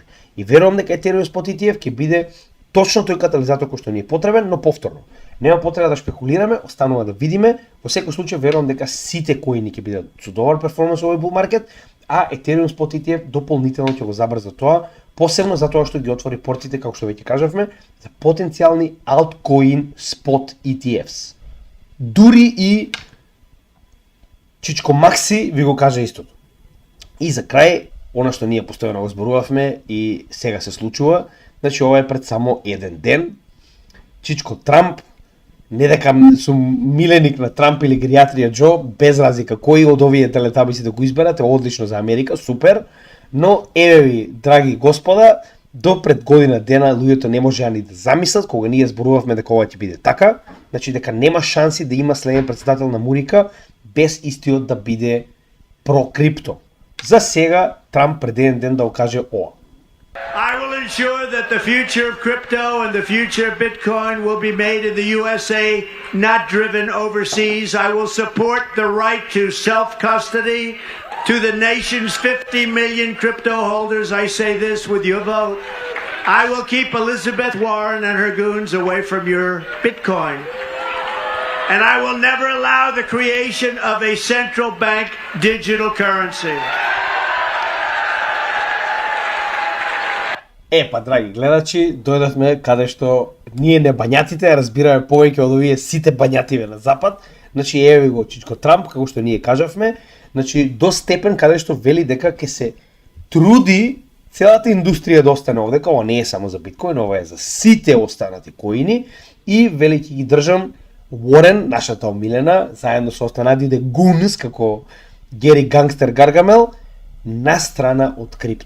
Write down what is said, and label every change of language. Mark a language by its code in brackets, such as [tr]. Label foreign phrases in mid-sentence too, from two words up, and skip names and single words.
[mk] И верувам дека Ethereum Spot ETF ќе биде точно тој катализатор кој што ни е потребен, но повторно. Нема потреба да шпекулираме, останува да видиме. Во секој случај верувам дека сите коини ќе бидат со добар перформанс во овој [en] bull market, [mk] а Ethereum Spot ETF дополнително ќе го забрза тоа, посебно затоа што ги отвори портите, како што веќе кажавме, за потенцијални [en] altcoin spot ETFs. [mk] Дури и Чичко Макси ви го кажа истото. И за крај, она што ние постојано го зборувавме и сега се случува, значи ова е пред само еден ден. Чичко Трамп, не дека сум миленик на Трамп или Гериатрија Џо, без разлика кој од овие телетабиси да го изберате, одлично за Америка, супер, но еве ви, драги господа, до пред година дена луѓето не можеа ни да замислат кога ние зборувавме дека ова ќе биде така, значи дека нема шанси да има следен претседател на Мурика без истиот да биде про крипто. За сега Трамп пред еден ден да го каже ова. [en] I will ensure that the future of crypto and the future of Bitcoin will be made in the USA, not driven overseas. I will support the right to self-custody to the nation's 50 million crypto holders. I say this with your vote. I will keep Elizabeth Warren and her goons away from your Bitcoin. And I will never allow the creation of a central bank digital currency. [mk] Па, драги гледачи, дојдовме каде што ние не бањатите разбираме повеќе од овие сите бањативе на запад. Значи, еве го Чичко Трамп, како што ние кажавме, значи до степен каде што вели дека ќе се труди целата индустрија да остане овдека, ова не е само за биткоин, ова е за сите останати коини и вели ќе ги држам Уорен, нашата омилена, заедно со останатите гунс, како Гери Гангстер Гаргамел, на страна од крипто.